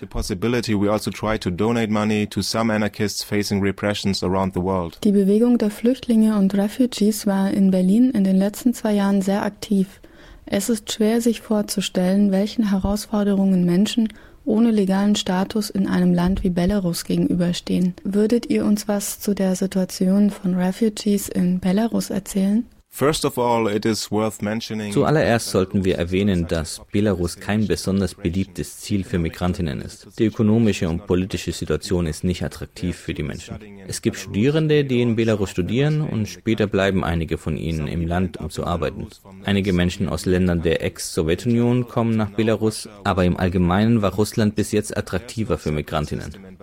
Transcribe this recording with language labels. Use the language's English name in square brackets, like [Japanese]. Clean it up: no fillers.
[German] Die Bewegung der Flüchtlinge und Refugees war in Berlin in den letzten 2 Jahren sehr aktiv. Es ist schwer, sich vorzustellen, welchen Herausforderungen Menschen ohne legalen Status in einem Land wie Belarus gegenüberstehen. Würdet ihr uns was zu der Situation von Refugees in Belarus erzählen? [English] First of all, it is worth mentioning. [German] Zuallererst sollten wir erwähnen, dass Belarus kein besonders beliebtes Ziel für Migrantinnen ist. Die ökonomische und politische Situation ist nicht attraktiv für die Menschen. Es gibt Studierende, die in Belarus studieren und später bleiben einige von ihnen im Land, um zu arbeiten. Einige Menschen aus Ländern der Ex-Sowjetunion kommen nach Belarus, aber im Allgemeinen war Russland bis jetzt attraktiver für Migrantinnen.